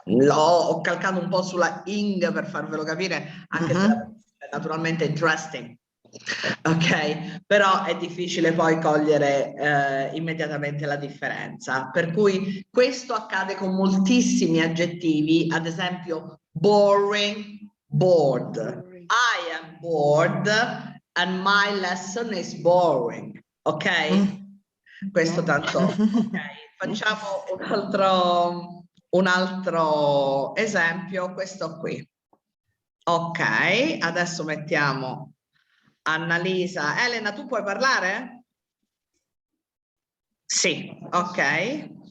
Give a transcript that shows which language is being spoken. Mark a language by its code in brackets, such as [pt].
[it] Ho calcato un po' sulla ing per farvelo capire, anche se è naturalmente interesting. Ok, però è difficile poi cogliere immediatamente la differenza. Per cui questo accade con moltissimi aggettivi, ad esempio boring, bored. [en] I am bored and my lesson is boring. [it] Ok? Questo tanto. Ok, facciamo un altro esempio, questo qui. Ok, adesso mettiamo Annalisa. Elena, tu puoi parlare? Sì, ok.